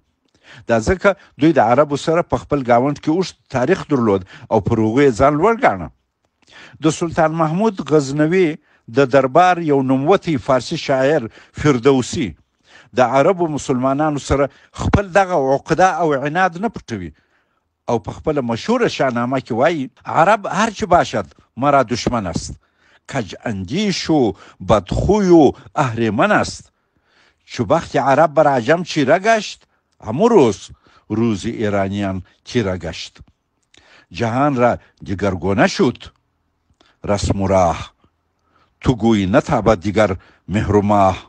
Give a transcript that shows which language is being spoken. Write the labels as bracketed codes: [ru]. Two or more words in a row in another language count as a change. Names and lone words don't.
[ps] دا ځکه دوی د عربو سره په خپل ګاونډ کې اوږد تاریخ درلود او پر هغو یې ځان لوړ ګاڼه. د سلطان محمود غزنوي د دربار یو نوموتی فارسي شاعر فردوسي د عربو مسلمانانو سره خپل دغه عقده او عناد نه پټوي او په خپل مشهور شاهنامه کې وایي: [fa] عرب هرچه باشد مرا دشمن است، کج اندیش و بدخوی و اهریمن است. چو بخت عرب بر عجم چیره گشت، همو روز ایرانیان تیره گشت. جهان را دیگرگونه شد رسم و راه، تو گویی نتابد دیگر مهر و ماه.